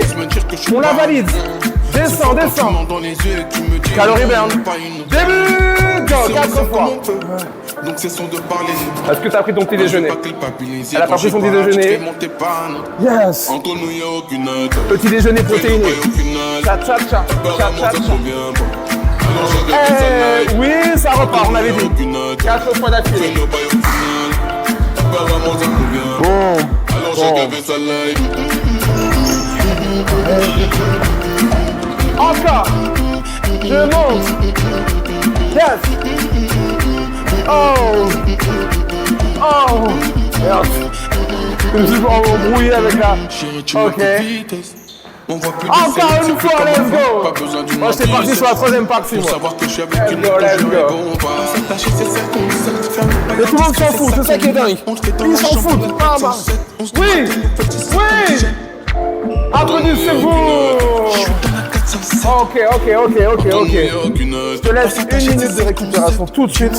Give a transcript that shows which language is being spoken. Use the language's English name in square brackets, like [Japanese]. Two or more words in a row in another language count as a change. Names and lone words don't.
[French] On la valide. Descends, descends. [English] Calorie burn. [French] Début. Go, 4 fois. Est-ce que tu as pris ton petit déjeuner? Elle a pas pris son petit déjeuner. Yes. Petit déjeuner protéiné. Cha-cha-cha. Cha-cha-cha. Oui, ça repart, on avait dit. 4 fois d'affilée. Bon. Encore. Je monte. Yes. Oh. Oh. Merde. Je me suis embrouillé avec la... Ok. Encore une fois, [English] let's go. [French] Moi, j'étais parti sur la 3e partie, moi. [English] Let's go. [French] Mais tout le monde s'en fout, c'est ça qui est dingue. Ils s'en foutent. Ah, bah. Oui. Oui. Applaudissez-vous. Ok. Je te laisse 1 minute de récupération tout de suite.